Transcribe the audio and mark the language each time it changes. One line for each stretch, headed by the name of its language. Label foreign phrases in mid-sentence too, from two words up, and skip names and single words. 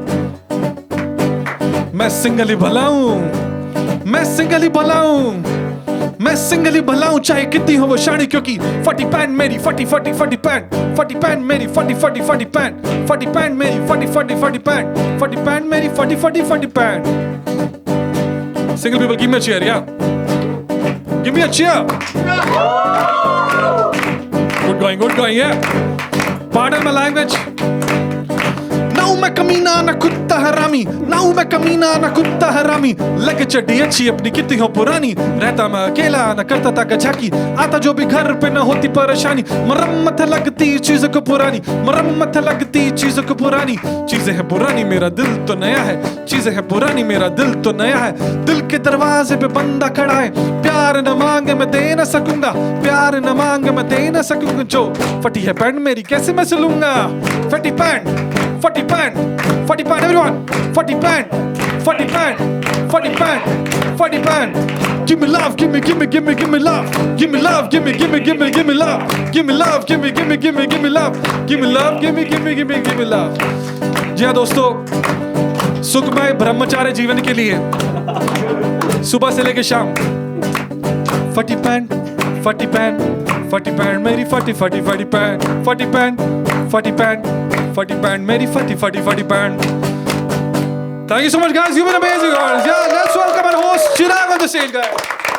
Hindi: मैं सिंगल ही भला हूं चाहे कितनी हो वो शानी, क्योंकि फटी पैंट मेरी फटी पैंट मेरी फटी पैंट, फटी पैंट मेरी फटी पैंट मेरी फटी पैंट।
English: Single people, give me a cheer, yeah. Give me a cheer. Good going, yeah. Pardon my language.
Hindi: ना हूं मैं कमीना ना कुत्ता हरामी, लग चड्डी अच्छी अपनी कितनी हो पुरानी, रहता मैं अकेला ना करता ताका झाकी, आता जो भी घर पे ना होती परेशानी। मरम्मत लगती चीजों को पुरानी, चीजें हैं पुरानी मेरा दिल तो नया है, दिल के दरवाजे पे बंदा खड़ा है, प्यार न मांगे मैं दे न सकूंगा, जो फटी है पैंट मेरी कैसे मैं सिलूंगा। फटी पैंट everyone, फटी पैंट।
English: Give me love, give me love, give me love, give me love।
Hindi: जी हाँ दोस्तों, सुखमय ब्रह्मचार्य जीवन के लिए सुबह से लेकर शाम फटी पैंट मेरी फटी पैंट मेरी फटी पैंट।
English: Thank you so much, guys. You've been amazing, guys. Yeah, let's welcome our host, Chirag, on the stage, guys.